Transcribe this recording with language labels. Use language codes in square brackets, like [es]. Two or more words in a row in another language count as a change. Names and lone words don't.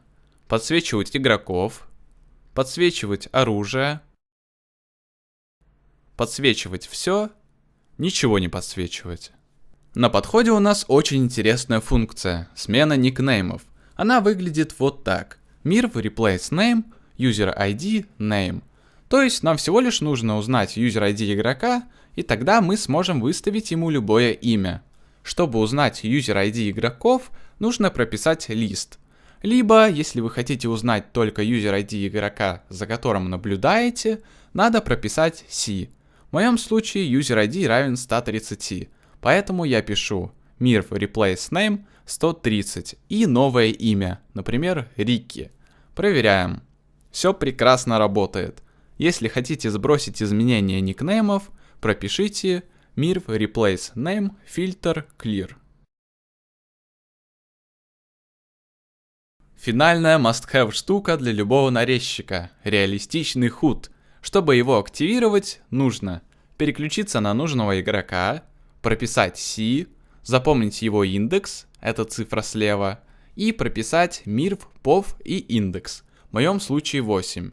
[ru] Подсвечивать игроков, подсвечивать оружие, подсвечивать все, ничего не подсвечивать. На подходе у нас очень интересная функция – смена никнеймов. Она выглядит вот так. [en] Mirv replace name, user ID, name. [ru] То есть нам всего лишь нужно узнать [en] user ID [ru] игрока, и тогда мы сможем выставить ему любое имя. Чтобы узнать [en] user ID [ru] игроков, нужно прописать лист. Либо, если вы хотите узнать только [en] user ID [ru] игрока, за которым наблюдаете, надо прописать C. В моем случае [en] user ID [ru] равен 130, поэтому я пишу [en] mirv replace name 130 [ru] и новое имя, например, Рикки. Проверяем. Все прекрасно работает. Если хотите сбросить изменения никнеймов, пропишите [en] mirv replace name filter clear. [ru] Финальная must-have штука для любого нарезчика – реалистичный HUD. Чтобы его активировать, нужно переключиться на нужного игрока, прописать C, запомнить его индекс, это цифра слева, и прописать [en] mirv, pov [ru] и индекс, в моем случае 8.